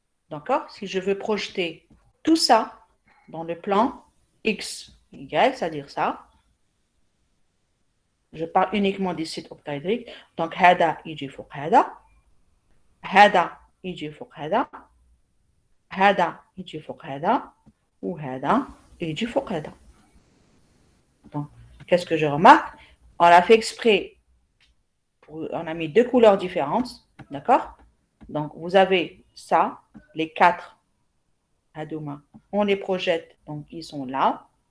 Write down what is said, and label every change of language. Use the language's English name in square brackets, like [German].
[French] D'accord? Si je veux projeter tout ça dans le plan X, Y, c'est-à-dire ça, je parle uniquement des sites octaédriques. [Arabic] Donc, هذا يجي فوق هذا. هذا يجي فوق هذا. هذا يجي فوق هذا. وهذا يجي فوق هذا. [French] Donc, qu'est-ce que je remarque? On a fait exprès, on a mis deux couleurs différentes, d'accord? Donc, vous avez ça, les quatre Hadouma, on les projette, donc ils sont là.